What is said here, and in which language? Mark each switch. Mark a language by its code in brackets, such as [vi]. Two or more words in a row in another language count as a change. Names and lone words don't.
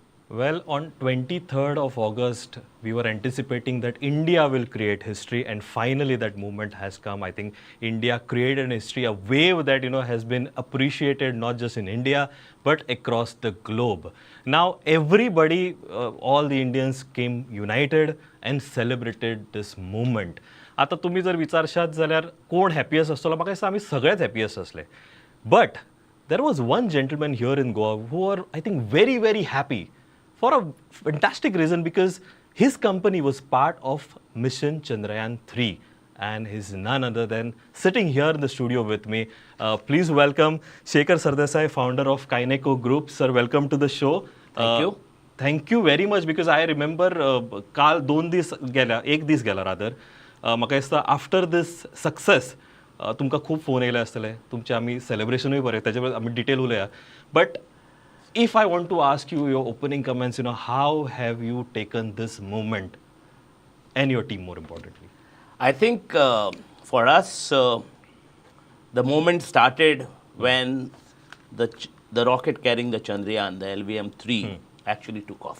[en] Well, on 23rd of August, we were anticipating that India will create history, and finally that moment has come. I think India created an history, a wave that has been appreciated not just in India but across the globe. Now, everybody, all the Indians came united and celebrated this moment. [kok] आता तुम्ही जर विचारशात जाल्यार कोण हॅपियस्ट आसतलो म्हाका दिसता आमी सगळेच हॅपियस्ट असले. [en] But there was one gentleman here in Goa who were, I think, very, very happy for a fantastic reason because his company was part of mission Chandrayan 3 and he's none other than sitting here in the studio with me. Please welcome Shekhar Sardessai, founder of Kineco Group. Sir, welcome to the show. Thank you. Thank you very much because I remember [kok] काल 2 दीस गेल्या, 1 दीस गेला रादर. म्हाका दिसता [en] after this success [kok] तुमकां खूब फोन येयले आसतले, तुमचे आमी सेलिब्रेशनूय बरें, त्याचे आमी डिटेल उलया. [en] बट if I want to ask you your opening comments, how have you taken this moment and your team more importantly? I think for us, the moment started when the rocket carrying the Chandrayan, the LVM-3, actually took off.